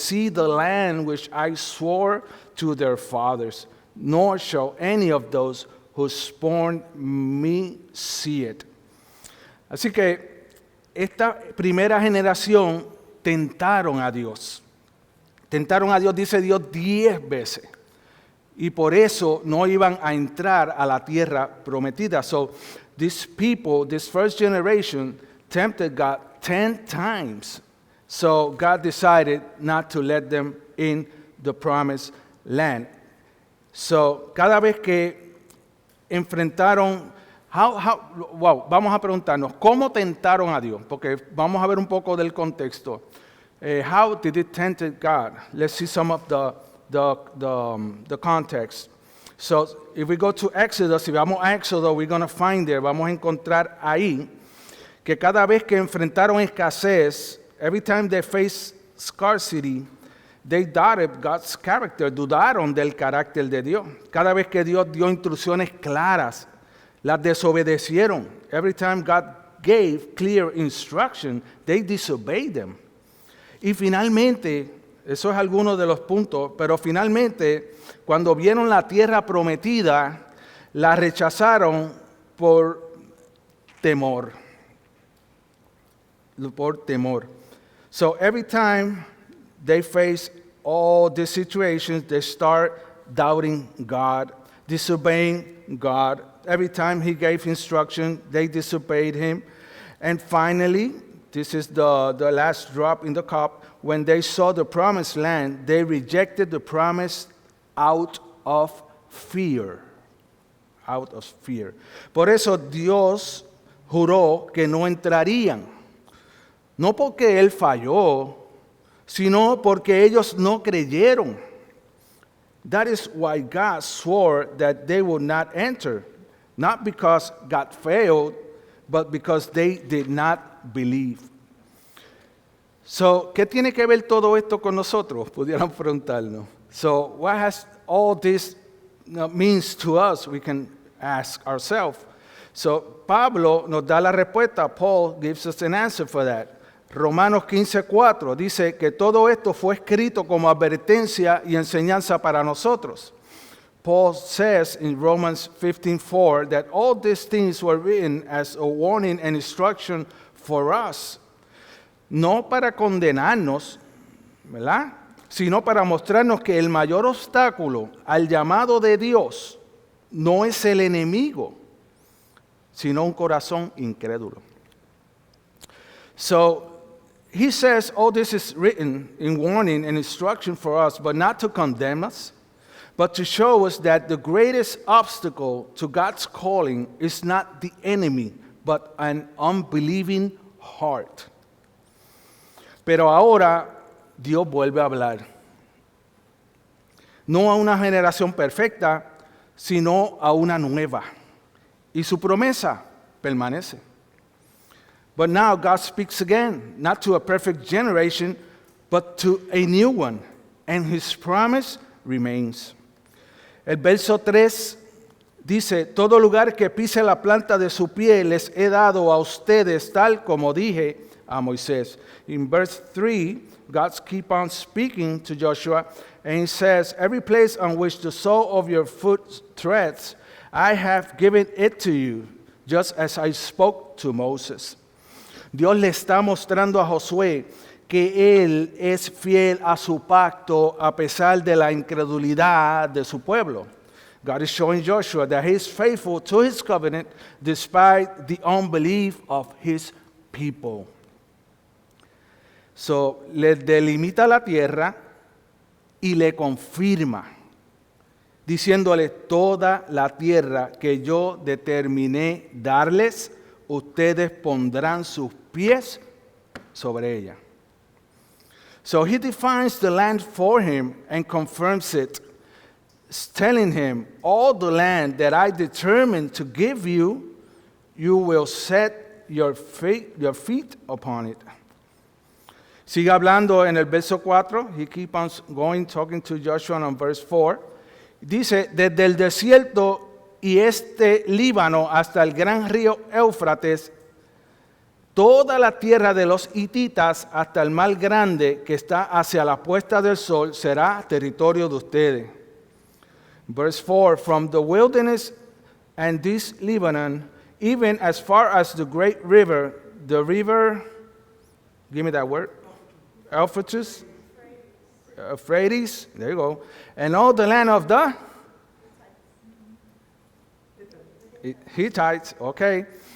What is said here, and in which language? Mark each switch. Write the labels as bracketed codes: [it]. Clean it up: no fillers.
[en] the land which I swore to their fathers, nor shall any of those who scorned me see it. [es] Así que esta primera generación tentaron a Dios. Tentaron a Dios, dice Dios, 10 veces. Y por eso no iban a entrar a la tierra prometida. [en] So these people, this first generation, tempted God 10 times. So God decided not to let them in the promised land. [es] So cada vez que enfrentaron, vamos a preguntarnos, ¿cómo tentaron a Dios? Porque vamos a ver un poco del contexto. [en] How did it tempt God? Let's see some of the context. So if we go to Exodus, [es] si vamos a Éxodo, [en] we're going to find there, [es] vamos a encontrar ahí que cada vez que enfrentaron escasez, [en] every time they faced scarcity, they doubted God's character, [es] dudaron del carácter de Dios. Cada vez que Dios dio instrucciones claras, las desobedecieron. [en] Every time God gave clear instruction, they disobeyed them. [es] Y finalmente, eso es alguno de los puntos, pero finalmente, cuando vieron la tierra prometida, la rechazaron por temor. Por temor. [en] So every time they face all these situations, they start doubting God, disobeying God. Every time he gave instruction, they disobeyed him. And finally, this is the last drop in the cup, when they saw the promised land, they rejected the promise out of fear. Out of fear. [es] Por eso Dios juró que no entrarían. No porque Él falló, sino porque ellos no creyeron. [en] That is why God swore that they would not enter. Not because God failed, but because they did not believe. [es] So, ¿qué tiene que ver todo esto con nosotros? Pudieran preguntarnos. [en] So, what has all this means to us? We can ask ourselves. [es] So, Pablo nos da la respuesta. [en] Paul gives us an answer for that. [es] Romanos 15:4 dice que todo esto fue escrito como advertencia y enseñanza para nosotros. [en] Paul says in Romans 15:4 that all these things were written as a warning and instruction for us, [es] no para condenarnos, ¿verdad? Sino para mostrarnos que el mayor obstáculo al llamado de Dios no es el enemigo, sino un corazón incrédulo. [en] So, he says all this is written in warning and instruction for us, but not to condemn us, but to show us that the greatest obstacle to God's calling is not the enemy, but an unbelieving heart. [es] Pero ahora Dios vuelve a hablar. no a una generación perfecta, sino a una nueva. Y su promesa permanece. [en] But now God speaks again, not to a perfect generation, but to a new one, and his promise remains. [es] El verso 3 dice, todo lugar que pise la planta de su pie les he dado a ustedes, tal como dije a Moisés. [en] In verse 3, God keeps on speaking to Joshua, and he says, every place on which the sole of your foot treads, I have given it to you, just as I spoke to Moses. [es] Dios le está mostrando a Josué que él es fiel a su pacto a pesar de la incredulidad de su pueblo. [en] God is showing Joshua that he is faithful to his covenant despite the unbelief of his people. [es] So, le delimita la tierra y le confirma, diciéndole toda la tierra que yo determiné darles, ustedes pondrán sus pies sobre ella. [en] So he defines the land for him and confirms it, telling him, all the land that I determined to give you, you will set your feet upon it. [es] Sigue hablando en el verso 4. [en] He keeps on going, talking to Joshua on verse 4. [es] Dice, desde el desierto y este Líbano hasta el gran río Éufrates, toda la tierra de los hititas hasta el mar grande que está hacia la puesta del sol será territorio de ustedes. [en] Verse 4, from the wilderness and this Lebanon, even as far as the great river, the river, give me that word, Euphrates, there you go, and all the land of the Hittites, okay.